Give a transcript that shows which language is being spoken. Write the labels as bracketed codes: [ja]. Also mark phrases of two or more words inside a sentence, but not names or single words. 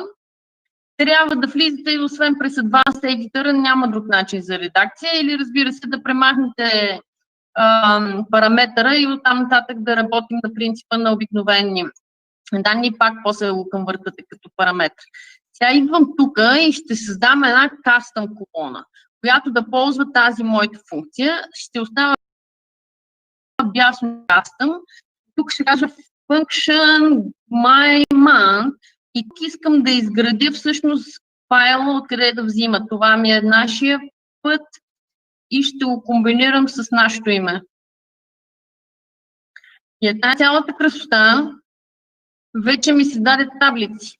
[bg] Трябва да влизате и освен през [en] Advanced Editor, [bg] няма друг начин за редакция, или разбира се да премахнете параметъра и оттам нататък да работим на принципа на обикновени данни, пак после го конвъртате като параметр. Сега идвам тук и ще създам една custom колона, която да ползва тази моята функция. Ще остава бясно custom. Тук ще кажа [en] function my month [bg] и тук искам да изградя всъщност файла, откъде да взима. Това ми е нашия път и ще го комбинирам с нашето име. И една цялата красота вече ми се даде таблици.